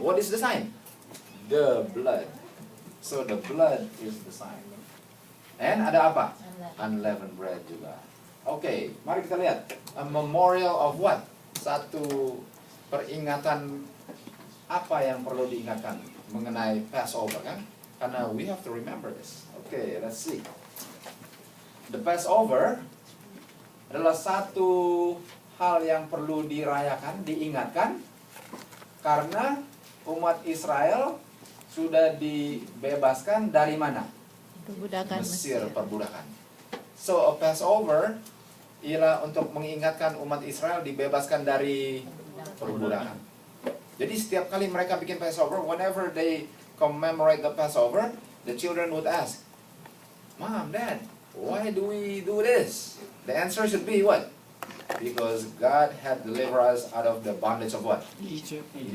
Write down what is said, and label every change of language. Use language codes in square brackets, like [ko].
[en] What is the sign? The blood. So the blood is the sign. And [id] ada apa? [en] Unleavened bread juga. Okay, [id] mari kita lihat. [en] A memorial of what? [id] Satu peringatan apa yang perlu diingatkan mengenai Passover kan? [en] Karena we have to remember this. Okay, let's see. [id] The Passover adalah satu hal yang perlu dirayakan, diingatkan, karena umat Israel sudah dibebaskan dari mana? Perbudakan Mesir, perbudakan. So a Passover ialah untuk mengingatkan umat Israel dibebaskan dari perbudakan. Jadi setiap kali mereka bikin Passover, [en] whenever they commemorate the Passover, the children would ask, Mom, Dad, why do we do this? The answer should be what? Because God had delivered us out of the bondage of what? Egypt.